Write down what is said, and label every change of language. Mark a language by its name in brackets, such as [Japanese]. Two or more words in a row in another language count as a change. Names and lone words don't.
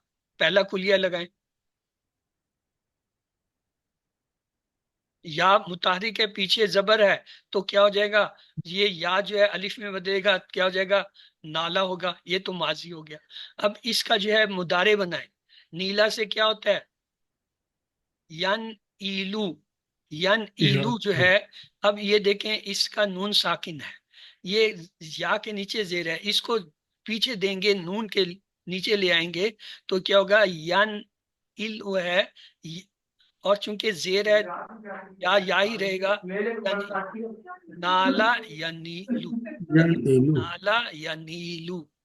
[Urdu] پہلا کلیہ لگائیں، یا متحرک ہے، پیچھے زبر ہے، تو کیا ہو جائے گا؟ یہ یا جو ہے الف میں بدلے گا، کیا ہو جائے گا؟ نالا ہوگا. یہ تو ماضی ہو گیا. اب اس کا جو ہے مضارع بنائیں. نیلا سے کیا ہوتا ہے؟ ین ایلو، ین ایلو جو ہے، اب یہ دیکھیں اس کا نون ساکن ہے، یہ یا کے نیچے زیر ہے، اس کو پیچھے دیں گے، نون کے نیچے لے آئیں گے تو کیا ہوگا، ین ایلو ہے، اور چونکہ زیر ہے یا ہی رہے گا، یعنی نالا یا نیلو، نالا یا نیلو۔